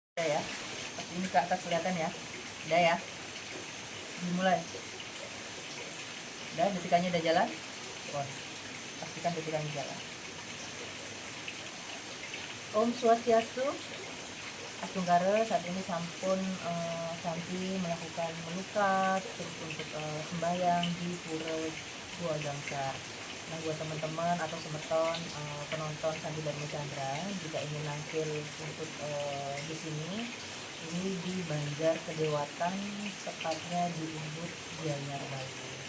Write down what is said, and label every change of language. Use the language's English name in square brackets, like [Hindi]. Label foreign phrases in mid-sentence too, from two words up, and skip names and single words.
[Indonesian] Udah ya, ini ke atas kelihatan ya. Udah ya, dimulai. Udah, detikannya udah jalan. Wah, pastikan detikannya jalan. [Sanskrit] Om Swastiastu. [Indonesian] Astunggara saat ini sampun Santi melakukan melukat terus untuk sembahyang di Pura Gua Gangsa. Nah, buat teman-teman atau semeton penonton Santi Dharma Chandra, jika ingin nampil untuk di sini, ini di Banjar Kedewatan, tepatnya di Ubud, Gianyar Bali.